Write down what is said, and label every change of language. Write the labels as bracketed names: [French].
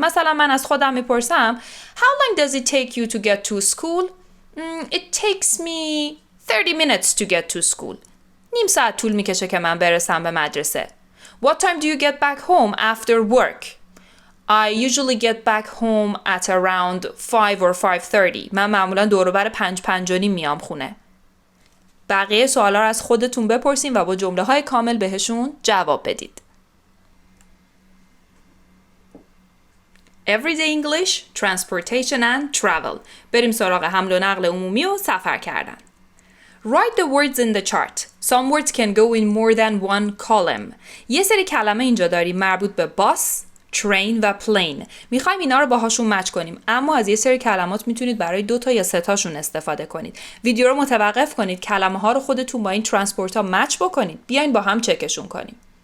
[Persian] مثلا من از خودم میپرسم [English] How long does it take you to get to school? It takes me 30 minutes to get to school. [Persian] نیم ساعت طول میکشه که من برسم به مدرسه. [English] What time do you get back home after work? I usually get back home at around 5 or 5:30. [Persian] من معمولا دور و بر 5 میام خونه. بقیه سوالا رو از خودتون بپرسین و با جمله های کامل بهشون جواب بدید. [English] Everyday English, Transportation and Travel. [Persian] بریم سراغ حمل و نقل عمومی و سفر کردن. [English] Write the words in the chart. Some words can go in more than one column. [Persian] یه سری کلمه اینجا داریم مربوط به باس، train و plane. میخوایم اینا رو باهاشون مچ کنیم، اما از یه سری کلمات میتونید برای 2 تا یا 3 تاشون استفاده کنید. ویدیو رو متوقف کنید، کلمه ها رو خودتون با این ترانسپورت ها مچ بکنید. بیاین با هم چکشون کنیم.